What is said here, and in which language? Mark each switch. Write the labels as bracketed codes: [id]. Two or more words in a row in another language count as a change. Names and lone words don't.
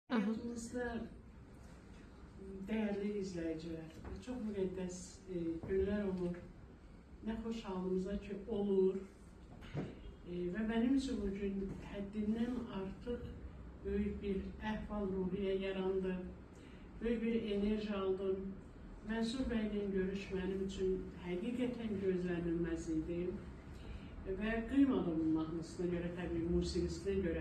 [tr] Hayatımızda değerli izleyiciler, çok müqəddəs günler olur. Ne hoş halımıza ki olur. Ve benim için bugün [az] həddindən artıq büyük bir əhval-ruhiyyə yarandı. Böyük bir enerji aldım. Mənsur bəylə görüş mənim üçün həqiqətən gözlənilməz idi. Və qıymadım mahnısına görə, təbii musiqisinə görə.